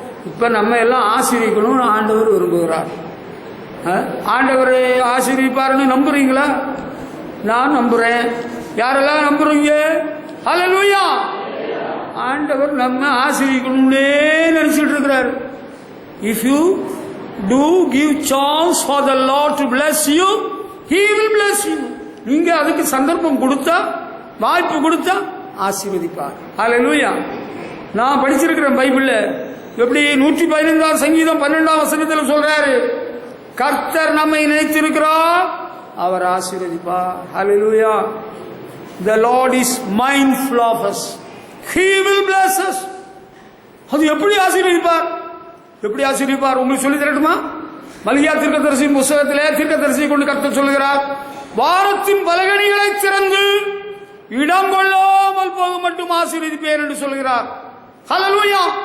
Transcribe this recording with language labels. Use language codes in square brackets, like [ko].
[ta] இப்ப நம்ம எல்லாம் ஆசீர்வதிக்கணும்னு ஆண்டவர் விரும்புகிறார். ஆண்டவரை ஆசீர்வதிப்பாருன்னு நம்புறீங்களா? நான் நம்புறேன். யாரெல்லாம் நம்புறீங்க? ஹல்லேலூயா. ஆண்டவர் நம்ம ஆசீர்வதிக்கணும்னே நினைச்சிட்டு இருக்கிறார். [en] If you do give chance for the Lord to bless you, he will bless you. [ta] நீங்க அதுக்கு சந்தர்ப்பம் கொடுத்தா, வாய்ப்பு கொடுத்தா ஆசீர்வதிப்பார். ஹல்லேலூயா. நான் படிச்சிருக்கிறேன் பைபிள்ல. எப்படி 115ஆம் சங்கீதம் 12ஆம் வசனத்தில் சொல்றாரு, கர்த்தர் நம்மை நினைத்திருக்கிறார், அவர் ஆசீர்வதிப்பார். ஹல்லேலூயா. [en] The Lord is mindful of us, he will bless us. [ta] அது எப்படி ஆசீர்வதிப்பார்? எப்படி ஆசீர்வதிப்பார் உங்களுக்கு சொல்லி தரட்டுமா? மல்கியா தீர்க்கதரிசி புத்தகத்திலே தீர்க்கதரிசி கொண்டு கர்த்தர் சொல்கிறார், வாரத்தின் பலகணிகளை திறந்து இடம் கொள்ளாமல் போக மட்டும் ஆசீர்வதிப்பேன் என்று சொல்கிறார். ஹல்லேலூயா.